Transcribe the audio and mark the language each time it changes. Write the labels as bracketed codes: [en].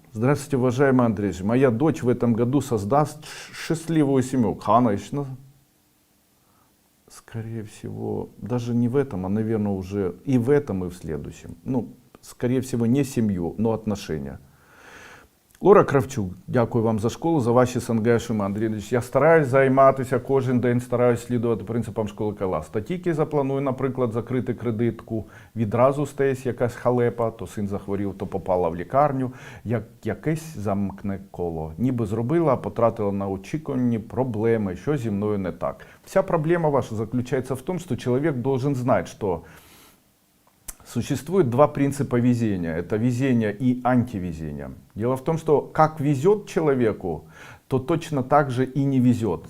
[ru] Здравствуйте, уважаемый Андрей. Моя дочь в этом году создаст счастливую семью. Конечно. Скорее всего, даже не в этом, а, наверное, уже и в этом, и в следующем. Ну, скорее всего, не семью, но отношения. [uk] Лора Кравчук, дякую вам за школу, за ваші СНГ, Шимон Андрійович. Я стараюсь займатися кожен день, стараюсь слідувати принципам школи Кайлас. Та тільки запланую, наприклад, закрити кредитку, відразу стається якась халепа, то син захворів, то попала в лікарню, як якесь замкне коло. Ніби зробила, а потратила на очікувані проблеми, що зі мною не так. [ru] Вся проблема ваша заключается в том, что человек должен знать, что существует два принципа везения. Это везение и антивезение. Дело в том, что как везет человеку, то точно так же и не везет.